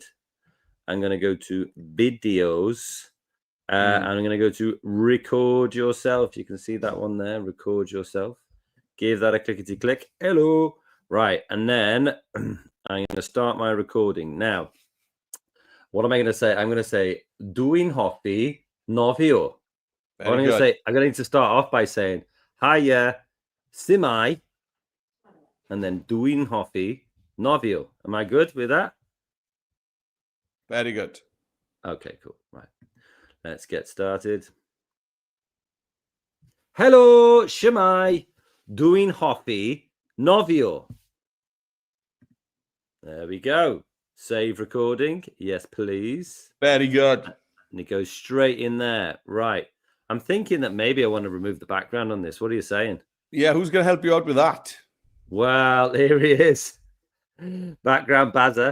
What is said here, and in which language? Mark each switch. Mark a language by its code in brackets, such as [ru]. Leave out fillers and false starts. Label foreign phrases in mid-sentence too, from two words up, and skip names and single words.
[en] I'm going to go to videos. And I'm going to go to record yourself. You can see that one there. Record yourself. Give that a clickety-click. Hello. Right. And then I'm going to start my recording. Now, what am I going to say? I'm going to say, [cy] Dwi'n hoffi nofio. [en] I'm going to need to start off by saying, hiya, Simai, and then [cy] Dwi'n hoffi nofio. [en] Am I good with that? Very good. Okay, cool. Right. Let's get started. Hello, Shwmae. [cy] Dwi'n hoffi nofio. [en] There we go. Save recording. Yes, please. Very good. And it goes straight in there. Right. I'm thinking that maybe I want to remove the background on this. What are you saying? Yeah, who's going to help you out with that? Well, here he is. Background Bazza.